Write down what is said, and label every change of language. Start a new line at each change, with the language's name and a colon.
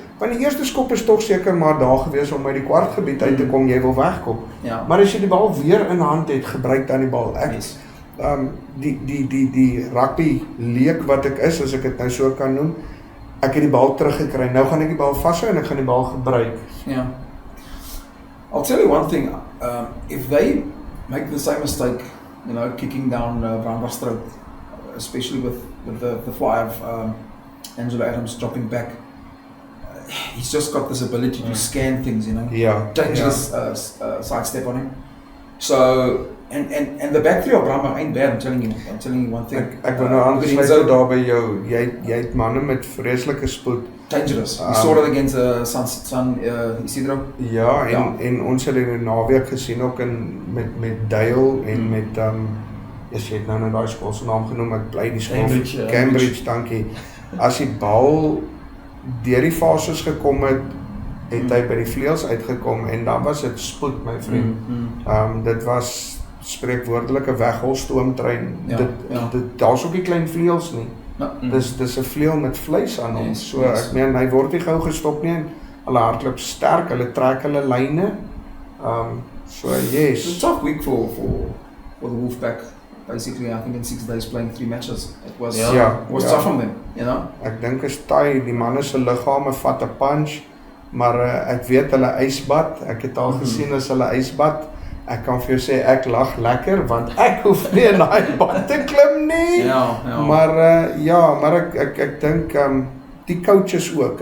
Afrikaans: Want die eerste skop is tog seker maar daar gewees om uit die kwartgebied uit te kom, jy wil wegkom. Maar as jy die bal weer in hand het, gebruik dan die bal. Die rugby leek wat ek is, as ek dit nou so kan noem, ek het die bal teruggekry, nou gaan ek die bal vashou en ek gaan die bal gebruik.
English: I'll tell you one thing, if they make the same mistake, kicking down Brandweg's throat, especially with the fly of Angelo Adams dropping back, he's just got this ability to scan things, dangerous sidestep on him. So, and the back three of Brandweg ain't bad, I'm telling you one thing.
Afrikaans: Ek wil nou aansluit daar by jou, jy het manne met vreeslike spoed.
English: Dangerous. We saw it against San Isidro.
Afrikaans: Ja, en ons het in die naweek gesien ook met Dale en met jy het nou daai skool se naam genoem, ek bly die skool Cambridge, dankie. As die bal deur die fases gekom het, het hy by die vleuels uitgekom en dan was dit spoed, my vriend. Dit was spreekwoordelike wegholstoomtrein. Daar's ook nie klein vleuels nie. Dis 'n vleuel met vleis aan hom. So ek meen hy word nie gou gestop nie en hulle hardloop sterk, hulle trek hulle lyne.
English: So yes. It's a tough week for the Wolfpack. Basically, I think in 6 days playing 3 matches. It was tough on them,
Afrikaans: Ek dink is taai, die manne se liggame vat 'n punch, maar ek weet hulle ysbad. Ek het al gesien as hulle ysbad. ek kan vir jou sê ek lag lekker want ek hoef nie in daai baan te klim nie. Ja. Maar ek dink die coaches ook.